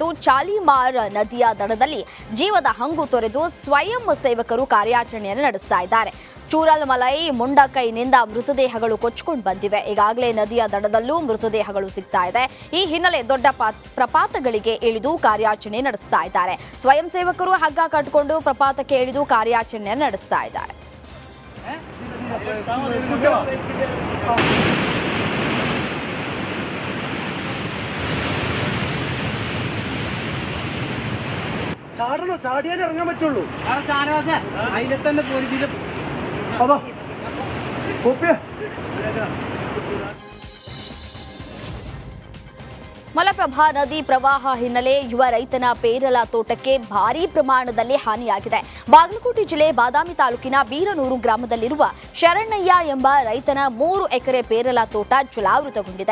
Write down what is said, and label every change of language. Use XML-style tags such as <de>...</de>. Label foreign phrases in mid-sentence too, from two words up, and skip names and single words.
<kn>ಚಾಲಿಮಾರ್ ನದಿಯ ದಡದಲ್ಲಿ ಜೀವದ ಹಂಗು ತೊರೆದು ಸ್ವಯಂ ಸೇವಕರು ಕಾರ್ಯಾಚರಣೆಯನ್ನು ನಡೆಸ್ತಾ ಇದ್ದಾರೆ. ಚೂರಲ್ಮಲೈ ಮುಂಡಕೈನಿಂದ ಮೃತದೇಹಗಳು ಕೊಚ್ಚಿಕೊಂಡು ಬಂದಿವೆ. ಈಗಾಗಲೇ ನದಿಯ ದಡದಲ್ಲೂ ಮೃತದೇಹಗಳು ಸಿಗ್ತಾ ಇದೆ. ಈ ಹಿನ್ನೆಲೆ ದೊಡ್ಡ ಪ್ರಪಾತಗಳಿಗೆ ಇಳಿದು ಕಾರ್ಯಾಚರಣೆ ನಡೆಸ್ತಾ ಇದ್ದಾರೆ. ಸ್ವಯಂ ಸೇವಕರು ಹಗ್ಗ ಕಟ್ಟಿಕೊಂಡು ಪ್ರಪಾತಕ್ಕೆ ಇಳಿದು ಕಾರ್ಯಾಚರಣೆಯನ್ನು ನಡೆಸ್ತಾ ಇದ್ದಾರೆ.</kn> <ml>ചാടിയാലേ ഇറങ്ങാൻ പറ്റുള്ളൂ. അതിലെ തന്നെ പോലീസിൽ അതോ കോപ്പിയ.</ml> <kn>ಮಲಪ್ರಭಾ ನದಿ ಪ್ರವಾಹ ಹಿನ್ನೆಲೆ ಯುವ ರೈತನ ಪೇರಲ ತೋಟಕ್ಕೆ ಭಾರೀ ಪ್ರಮಾಣದಲ್ಲಿ ಹಾನಿಯಾಗಿದೆ. ಬಾಗಲಕೋಟೆ ಜಿಲ್ಲೆ ಬಾದಾಮಿ ತಾಲೂಕಿನ ಬೀರನೂರು ಗ್ರಾಮದಲ್ಲಿರುವ ಶರಣಯ್ಯ ಎಂಬ ರೈತನ 3 ಎಕರೆ ಪೇರಲ ತೋಟ ಜಲಾವೃತಗೊಂಡಿದೆ.</kn>